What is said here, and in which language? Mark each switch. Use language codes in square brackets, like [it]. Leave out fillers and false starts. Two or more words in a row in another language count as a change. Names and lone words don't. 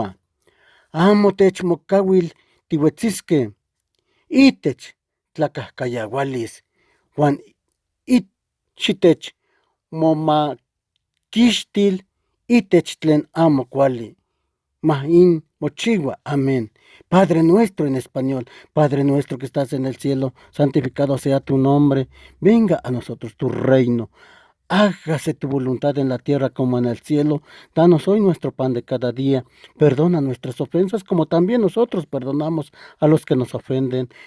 [nah] Amo techmocauil tihuetzisque. Itech tlacahcayaualis. Juan xitech momaquixtil itech tlen amo cuali. Mah in mochiua. Amén. [es] Padre nuestro en español. Padre nuestro que estás en el cielo, santificado sea tu nombre. Venga a nosotros tu reino. Hágase tu voluntad en la tierra como en el cielo. Danos hoy nuestro pan de cada día. Perdona nuestras ofensas como también nosotros perdonamos a los que nos ofenden.